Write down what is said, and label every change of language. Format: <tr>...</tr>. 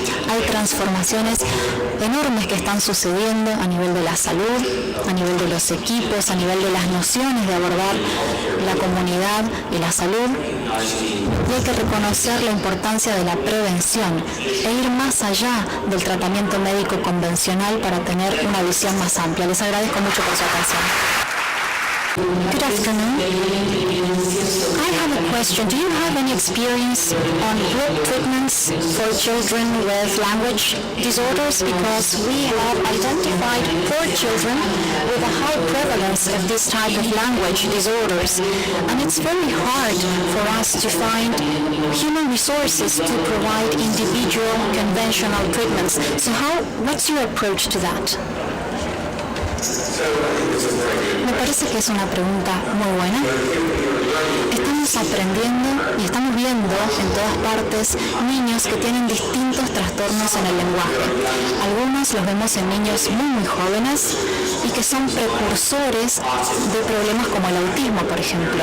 <es>Hay transformaciones enormes que están sucediendo a nivel de la salud, a nivel de los equipos, a nivel de las nociones de abordar la comunidad y la salud. Y hay que reconocer la importancia de la prevención e ir más allá del tratamiento médico convencional para tener una visión más amplia. Les agradezco mucho por su atención.</es> <en>Good afternoon. I have a question. Do you have any experience on group treatments for children with language disorders? Because we have identified 4 children with a high prevalence of this type of language disorders. And it's very hard for us to find human resources to provide individual conventional treatments. So what's your approach to that?</en> <es>Me parece que es una pregunta muy buena. Estamos aprendiendo y estamos viendo en todas partes niños que tienen distintos trastornos en el lenguaje. Algunos los vemos en niños muy jóvenes y que son precursores de problemas como el autismo, por ejemplo.</es>